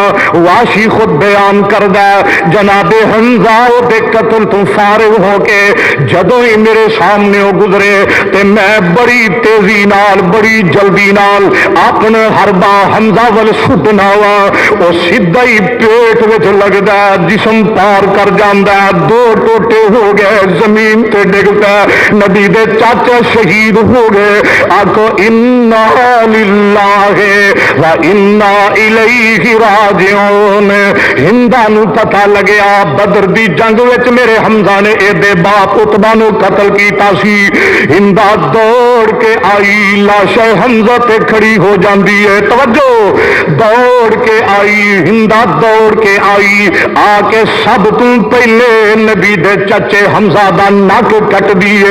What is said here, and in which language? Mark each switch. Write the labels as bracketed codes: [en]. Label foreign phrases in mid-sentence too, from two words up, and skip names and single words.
[pa] واشی خود بیان کردا جناب حمزہ دے قتل تو فارغ ہو کے جدوں ہی میرے سامنے گزرے تے میں بڑی تیزی نال بڑی جلدی نال اپنا حربہ حمزہ ول سٹنا وا. وہ سیدھا ہی پیٹ وچ لگدا، جسم پار کر جاندا، دو ٹوٹے ہو گئے، زمین تے ڈگدا. نبی دے چاچا شہید ہو گئے. [ar] आखो إنا لله وإنا إليه راجعون. [pa] ہندہ نوں پتا لگیا بدر دی جنگ وچ میرے حمزہ نے ایدے باپ عتبہ نوں قتل کیتا سی. ہندہ دوڑ کے آئی، لاش حمزہ تے کھڑی ہو جاندی ہے. توجہ، دوڑ کے آئی، ہندہ دوڑ کے آئی، آ کے سب تو پہلے نبی دے چاچے حمزہ دا نک کٹ دیے,